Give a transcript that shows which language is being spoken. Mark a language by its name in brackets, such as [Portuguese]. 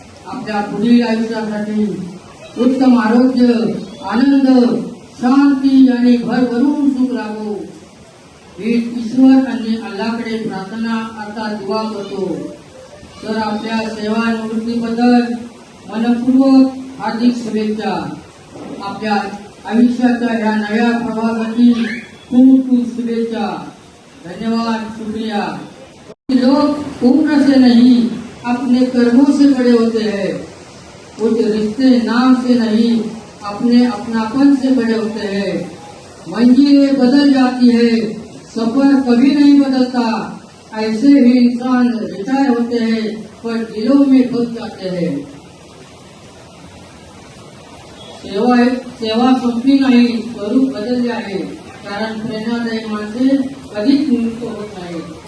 [Marathi] आपल्या पुढील आयुष्यासाठी उत्तम आरोग्य, आनंद, शांती आणि भरभरून सुख लाभो ही ईश्वर आणि अल्लाकडे प्रार्थना आता दुआ करतो। तर आपल्या सेवानिवृत्तीबद्दल मनपूर्वक हार्दिक शुभेच्छा। आपल्या आयुष्याच्या या नव्या प्रवासाची खूप खूप शुभेच्छा। धन्यवाद, शुक्रिया। [Hindi] लोग उम्र से नहीं अपने कर्मों से बड़े होते हैं, कुछ रिश्ते नाम से नहीं अपने अपनापन से बड़े होते हैं। मंजिलें बदल जाती है, सफर कभी नहीं बदलता। ऐसे ही इंसान रिटायर होते हैं पर दिलों में बस जाते हैं। [Marathi] सेवा संपली नाही, स्वरूप बदलले आहे, कारण प्रेरणादायी माणसे कधीच निवृत्त होत नाही।